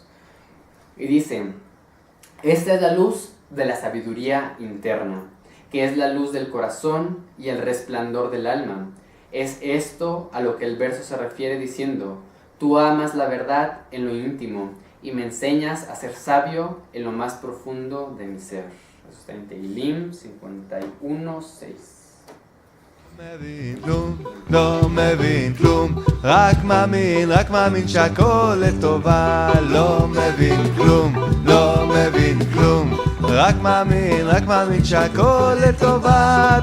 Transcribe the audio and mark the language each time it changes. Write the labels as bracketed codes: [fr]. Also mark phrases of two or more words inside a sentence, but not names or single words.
[es] Y dice, esta es la luz de la sabiduría interna, que es la luz del corazón y el resplandor del alma. Es esto a lo que el verso se refiere diciendo, tú amas la verdad en lo íntimo y me enseñas a ser sabio en lo más profundo de mi ser. Eso está en Tehilim 51:6. [he] לא מבין כלום, רק מאמין שהכל לטובה. לא מבין כלום, לא מבין כלום, רק מאמין שהכל לטובה.